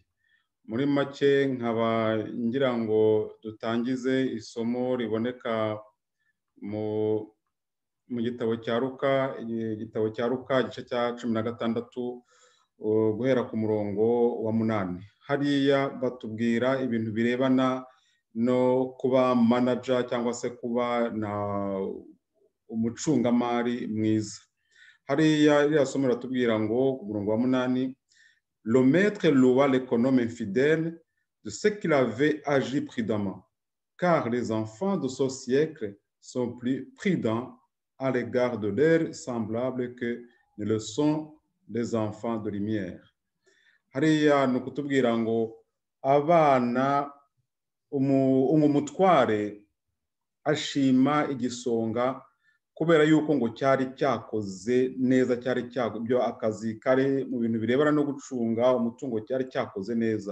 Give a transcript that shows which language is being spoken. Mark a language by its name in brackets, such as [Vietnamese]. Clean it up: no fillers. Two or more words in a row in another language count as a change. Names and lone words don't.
[Kinyarwanda] Muri make nkaba ngira ngo dutangize isomo riboneka mu gitabo cya Luka, igice cya 16 guhera ku murongo wa 8. Hariya batubwira ibintu birebana no kuba manager cyangwa se kuba na umucungamari mwiza. Hariya iriya somo ratubwira ngo ku murongo wa 8, [French] le maître loua l'économe infidèle de ce qu'il avait agi prudemment, car les enfants de ce siècle sont plus prudents à l'égard de leurs semblables que ne le sont les enfants de lumière. [Kinyarwanda] Hariya ni ukutubwira ngo abana umutware ashima igisonga kubera yuko ngo cyari cyakoze neza, cyari cyagubyo akazi kare mu bintu birebana no gucunga umutungo cyari cyakoze neza.